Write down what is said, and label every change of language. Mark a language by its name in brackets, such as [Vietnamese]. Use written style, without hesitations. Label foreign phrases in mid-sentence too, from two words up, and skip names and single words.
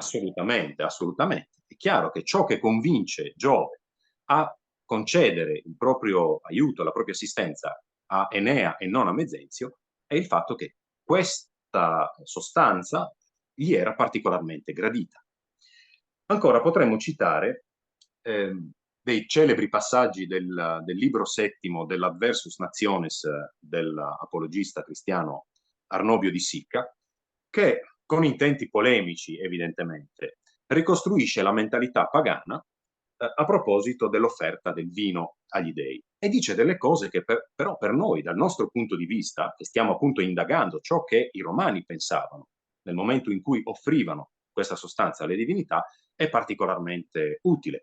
[Italian] Assolutamente, assolutamente. È chiaro che ciò che convince Giove a concedere il proprio aiuto, la propria assistenza a Enea e non a Mezenzio è il fatto che questa sostanza gli era particolarmente gradita. Ancora potremmo citare dei celebri passaggi del libro settimo dell'Adversus Nationes dell'apologista cristiano Arnobio di Sicca, che con intenti polemici evidentemente ricostruisce la mentalità pagana a proposito dell'offerta del vino agli dei e dice delle cose che però per noi, dal nostro punto di vista, che stiamo appunto indagando ciò che i romani pensavano nel momento in cui offrivano questa sostanza alle divinità, è particolarmente utile.